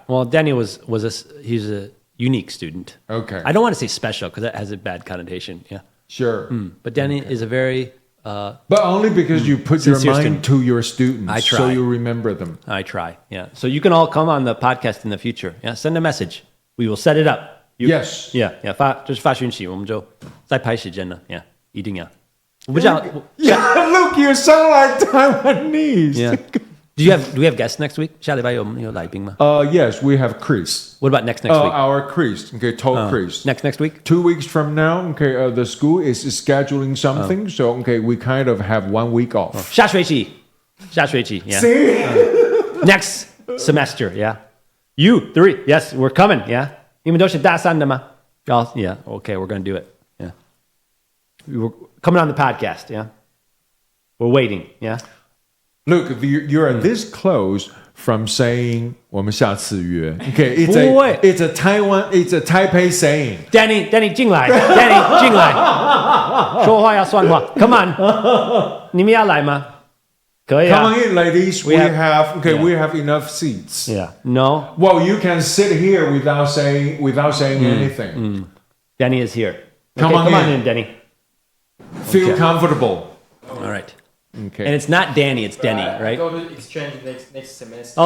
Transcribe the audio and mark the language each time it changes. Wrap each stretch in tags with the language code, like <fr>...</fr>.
<en>Well, Danny he's a unique student. Okay. I don't want to say special because that has a bad connotation. Yeah. Sure. But Danny is a very... but only because you put your sincere mind to your students. I try. So you remember them. I try. Yeah. So you can all come on the podcast in the future. Yeah. Send a message. We will set it up. Yes. Yeah. Yeah.</en> <zh>就是发讯息，我们就再排时间了。 Yeah. 一定要。我不知道。</zh> <en>Yeah, look, you sound like Taiwanese. Yeah. Do we have guests next week?</en> <zh>下礼拜有来宾吗？</zh> <en>Yes, we have Chris. What about next week? Our Chris. Told Chris. Next week? 2 weeks from now, the school is scheduling something, so we kind of have 1 week off.</en> <zh>下学期 yeah.</zh> <en>See? Next semester, yeah. You 3, yes, we're coming, yeah.</en> <zh>你们都是大三的吗？</zh> <en>Yeah, okay, we're going to do it, yeah. We're coming on the podcast, yeah. We're waiting, yeah. Look, you're this close from saying</en> <zh>我们下次约.</zh> <en>Okay, it's a Taipei saying.</en> <zh>Danny 进来 Danny 进来说话要算话</zh> <en>Come on</en> <zh>你们要来吗？可以啊</zh> <en>Come on in, ladies. We have enough seats. Yeah. No. Well, you can sit here without saying anything. Danny is here. Come on in, Danny. Feel comfortable. All right. Okay. And it's not Danny, it's Denny, right? Go to exchange next semester.</en>